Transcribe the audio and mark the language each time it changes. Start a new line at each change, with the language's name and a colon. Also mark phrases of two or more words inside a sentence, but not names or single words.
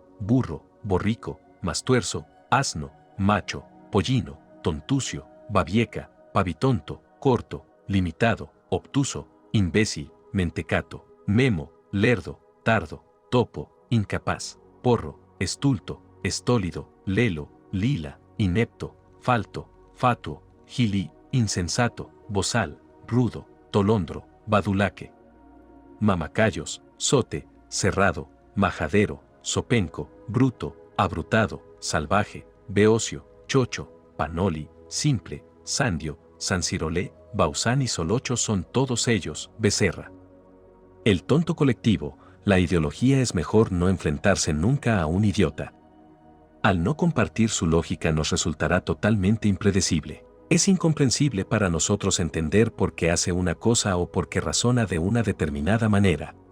Spanish: burro, borrico, mastuerzo, asno, macho, pollino, tontucio, babieca, pavitonto, corto, limitado, obtuso, imbécil, mentecato, memo, lerdo, tardo, topo, incapaz, porro, estulto, estólido, lelo, lila, inepto, falto, fatuo, gili, insensato, bozal, rudo, tolondro, badulaque. Mamacayos, sote, cerrado, majadero, sopenco, bruto, abrutado, salvaje, beocio, chocho, panoli, simple, sandio, sancirolé, bausán y solocho son todos ellos, becerra. El tonto colectivo, la ideología es mejor no enfrentarse nunca a un idiota. Al no compartir su lógica nos resultará totalmente impredecible. Es incomprensible para nosotros entender por qué hace una cosa o por qué razona de una determinada manera.